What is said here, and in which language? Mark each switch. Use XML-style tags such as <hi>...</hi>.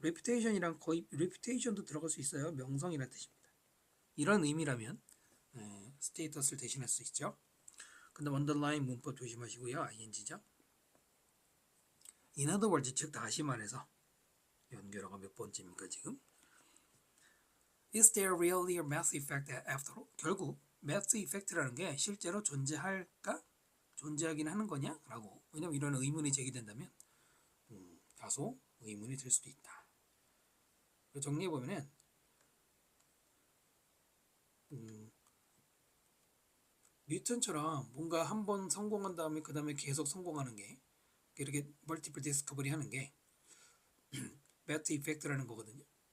<ko>reputation이랑 거의 reputation도 들어갈 수 있어요. 명성이라는 뜻입니다. 이런 의미라면 스테이터스를 대신할 수 있죠. 근데 underline 문법 조심하시고요. ing죠.</ko> <en>In other words,</en> <ko>즉 다시 말해서 연결어가 몇 번째입니까 지금?</ko> <en>Is there really a math effect after all?</en> <ko>결국 math effect라는 게 실제로 존재할까? 존재하긴 하는 거냐? 라고. 왜냐면 이런 의문이 제기된다면 다소 의문이 들 수도 있다. 정리해 보면은 뉴턴처럼 뭔가 한 번 성공한 다음에 그 다음에 계속 성공하는 게 이렇게 멀티플 디스커버리 하는 게 매트 이펙트라는 거거든요.</ko>